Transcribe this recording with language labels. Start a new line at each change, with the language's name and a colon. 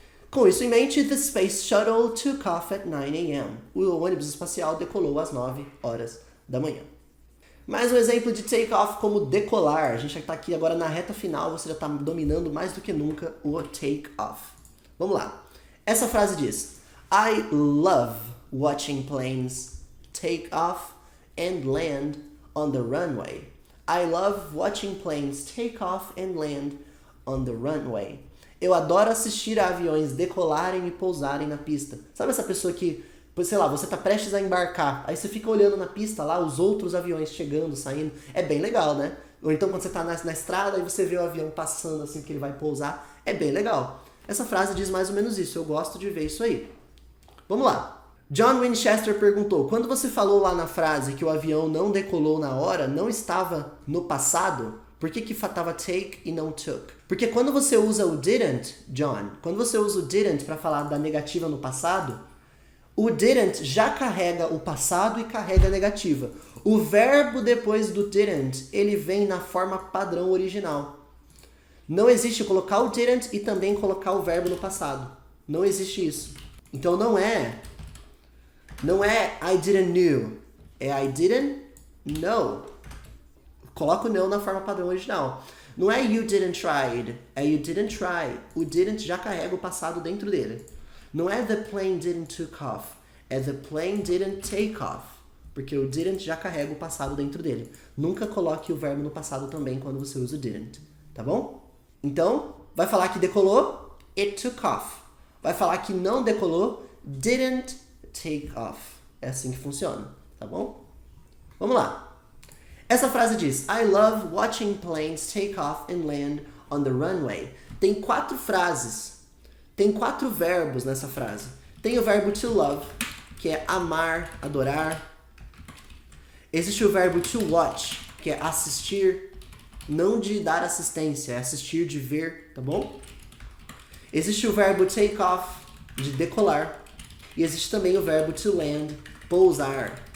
Portuguese: Com isso em mente,
English: the Space Shuttle took off at 9 a.m.
Portuguese: O ônibus espacial decolou às 9 horas da manhã. Mais um exemplo de take off como decolar. A gente já está aqui agora na reta final, você já está dominando mais do que nunca o take off. Vamos lá. Essa frase diz:
English: I love watching planes take off and land on the runway. I love watching planes take off and land on the runway.
Portuguese: Eu adoro assistir a aviões decolarem e pousarem na pista. Sabe essa pessoa que, sei lá, você tá prestes a embarcar, aí você fica olhando na pista lá, os outros aviões chegando, saindo. É bem legal, né? Ou então quando você tá na estrada e você vê o avião passando assim que ele vai pousar, é bem legal. Essa frase diz mais ou menos isso, eu gosto de ver isso aí. Vamos lá. John Winchester perguntou, quando você falou lá na frase que o avião não decolou na hora, não estava no passado? Por que estava take e não took? Porque quando você usa o didn't, John, quando você usa o didn't para falar da negativa no passado, o didn't já carrega o passado e carrega a negativa. O verbo depois do didn't, ele vem na forma padrão original. Não existe colocar o didn't e também colocar o verbo no passado. Não existe isso. Então não é
English: I didn't knew,
Portuguese: é
English: I didn't know.
Portuguese: Coloca o know na forma padrão original. Não é
English: you didn't try,
Portuguese: é you didn't try. O didn't já carrega o passado dentro dele. Não é
English: the plane didn't took off,
Portuguese: é
English: the plane didn't take off.
Portuguese: Porque o didn't já carrega o passado dentro dele. Nunca coloque o verbo no passado também quando você usa o didn't, tá bom? Então, vai falar que decolou,
English: it took off.
Portuguese: Vai falar que não decolou,
English: didn't take off.
Portuguese: É assim que funciona, tá bom? Vamos lá. Essa frase diz,
English: I love watching planes take off and land on the runway.
Portuguese: Tem 4 frases. Tem 4 verbos nessa frase. Tem o verbo to love, que é amar, adorar. Existe o verbo to watch, que é assistir, não de dar assistência, é assistir, de ver, tá bom? Existe o verbo take off, de decolar. E existe também o verbo to land, pousar.